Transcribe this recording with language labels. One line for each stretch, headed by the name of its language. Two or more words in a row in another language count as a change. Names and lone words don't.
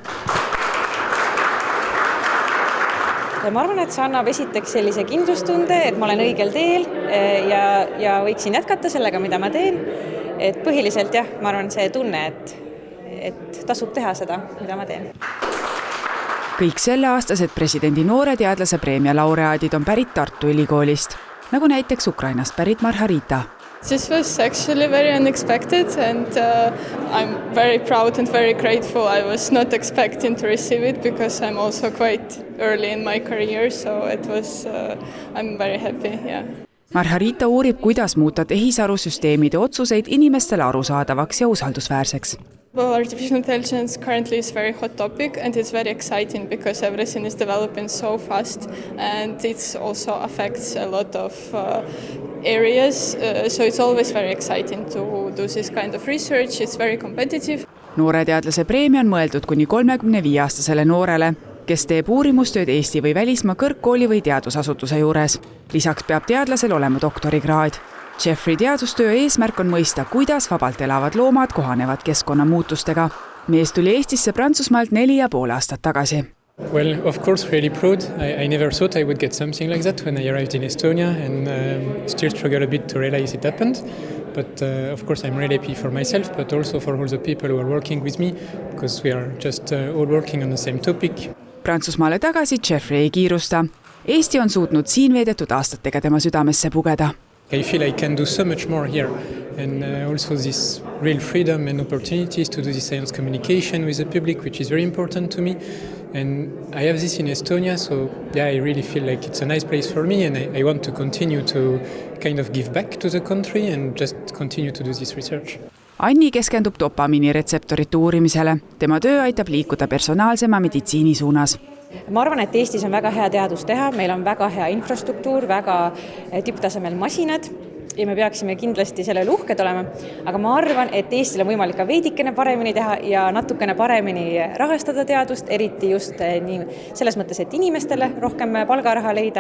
Estonian: Ja ma arvan, et see annab esiteks sellise kindlustunde, et ma olen õigel teel ja võiksin jätkata sellega, mida ma teen. Et põhiliselt jah, ma arvan, see tunne, et tasub teha seda, mida ma teen. Kõik selleaastased presidendi noore teadlase preemia laureaadid on pärit Tartu Ülikoolist, nagu näiteks Ukrainast pärit Marharita.
English: This was actually very unexpected and I'm very proud and very grateful. I was not expecting to receive it because I'm also quite early in my career, so it was, I'm very happy, yeah.
Estonian: Marharita uurib, kuidas muuta tehisarusüsteemide otsuseid inimestele arusaadavaks ja usaldusväärseks.
English: Well, artificial intelligence currently is a very hot topic and it's very exciting because everything is developing so fast and it also affects a lot of areas, so it's always very exciting to do this kind of research, it's very competitive.
Estonian: Noore teadlase preemia on mõeldud kuni 35-aastasele noorele, kes teeb uurimustööd Eesti või välismaa kõrgkooli või teadusasutuse juures. Lisaks peab teadlasel olema doktorikraad. Jeffrey teadustöö eesmärk on mõista, kuidas vabalt elavad loomad kohanevad keskkonnamuutustega. Mees tuli Eestisse Prantsusmaalt 4,5 aastat tagasi.
English: Well, of course, really proud. I never thought I would get something like that when I arrived in Estonia and still struggle a bit to realize it happened. But of course, I'm really happy for myself, but also for all the people who are working with me because we are just all working on the same topic.
Estonian: Prantsusmaale tagasi Jeffrey ei kiirusta. Eesti on suutnud siin veedetud aastatega tema südamesse pugeda.
English: I feel I can do so much more here and also this real freedom and opportunities to do this science communication with the public, which is very important to me. And I have this in Estonia, so yeah, I really feel like it's a nice place for me and I want to continue to kind of give back to the country and just continue to do this research.
Estonian: Anni keskendub dopamiini retseptorite uurimisele. Tema töö aitab liikuda personaalsema meditsiini suunas. Ma arvan, et Eestis on väga hea teadus teha, meil on väga hea infrastruktuur, väga tipptasemel masinad ja me peaksime kindlasti sellele uhked olema. Aga ma arvan, et Eestil on võimalik ka veidikene paremini teha ja natukene paremini rahastada teadust, eriti just nii selles mõttes, et inimestele rohkem palgaraha leida.